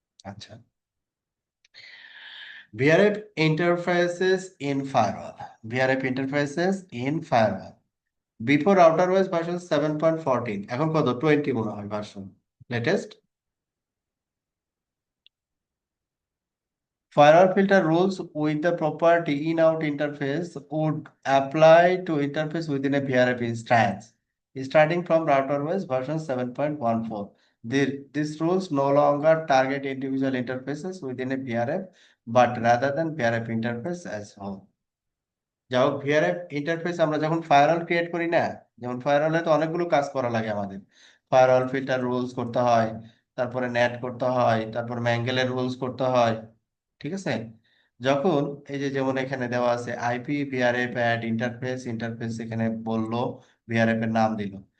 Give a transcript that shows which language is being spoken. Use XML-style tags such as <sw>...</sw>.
<en>আচ্ছা, VRF interfaces in firewall, VRF interfaces in firewall before router wise version 7.14,</en> <bn>এখন কত, 20 মনে হয়</bn> <en>Version latest. Firewall filter rules with the property in-out interface would apply to interface within a VRF instance, starting from router-wise version 7.14. These rules no longer target individual interfaces within a VRF, but rather than VRF interface as whole.</en> <bn>যাই হোক, VRF interface আমরা যখন firewall create করি না, যেমন ফায়ারওয়ালে তো অনেকগুলো কাজ করা লাগে আমাদের, ফায়ারওয়াল ফিল্টার রুলস করতে হয়, তারপরে নেট করতে হয়, তারপর ম্যাঙ্গেলের রুলস করতে হয়, ঠিক আছে। যখন এই যে যেমন এখানে দেওয়া আছে IP VRF add interface, interface এখানে বললো, ভিআরএফ এর নাম দিল।</bn>